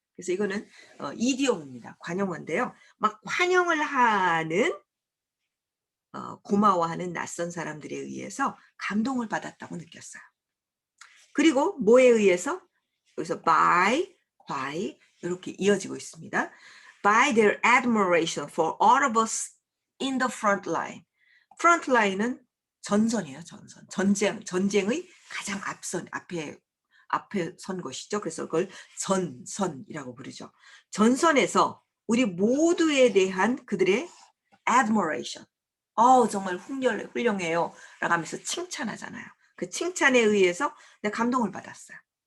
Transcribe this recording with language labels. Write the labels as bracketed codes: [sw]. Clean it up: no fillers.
[ko] 그래서 이거는 이디옴입니다. 관용어인데요. 막 환영을 하는 고마워하는 낯선 사람들에 의해서 감동을 받았다고 느꼈어요. 그리고 뭐에 의해서? 여기서 by 이렇게 이어지고 있습니다. [en] By their admiration for all of us in the front line. [ko] front line은 전선이에요, 전선. 전쟁의 가장 앞에 선 것이죠. 그래서 그걸 전선이라고 부르죠. 전선에서 우리 모두에 대한 그들의 admiration. 정말 훌륭해요. 라고 하면서 칭찬하잖아요. 그 칭찬에 의해서 내가 감동을 받았어요.